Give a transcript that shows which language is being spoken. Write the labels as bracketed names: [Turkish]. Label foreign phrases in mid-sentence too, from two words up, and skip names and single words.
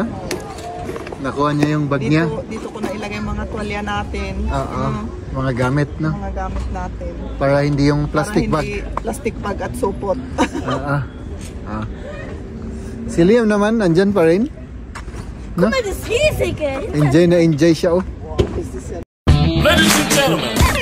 [Filipino] Nakuha niya yung bag niya. Dito ko na ilagay mga tuwalya natin. Oo. Mga gamit, no? Mga gamit natin. Para hindi yung plastic Para bag. hindi [English] plastic bag [Filipino] at supot. Si Liam naman, andyan pa rin. No? [German] Guck mal, das ist riesig, ey. [Filipino] Enjoy na enjoy siya, oh. [English] Wow, is this Ladies and gentlemen,